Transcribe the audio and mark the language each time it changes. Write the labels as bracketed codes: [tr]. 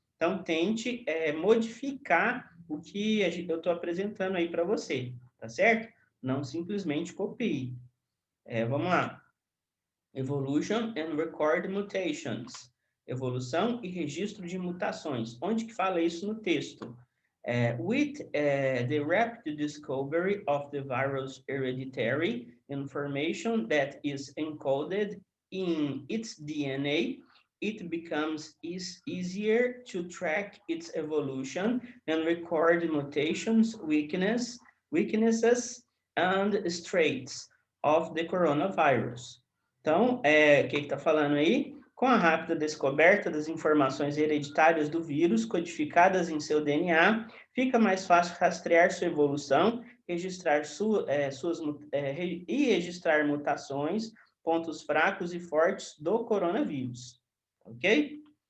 [pt] Então, tente modificar o que eu estou apresentando aí para você, tá certo? Não simplesmente copie. Vamos lá. [en] Evolution and Record Mutations. [pt] Evolução e registro de mutações. Onde que fala isso no texto? [en] With the rapid discovery of the virus hereditary information that is encoded in its DNA, it becomes easier to track its evolution and record mutations, weaknesses, and traits of the coronavirus. [pt] Então, o que está falando aí? Com a rápida descoberta das informações hereditárias do vírus codificadas em seu DNA, fica mais fácil rastrear sua evolução, registrar registrar mutações, pontos fracos e fortes do coronavírus. Ok?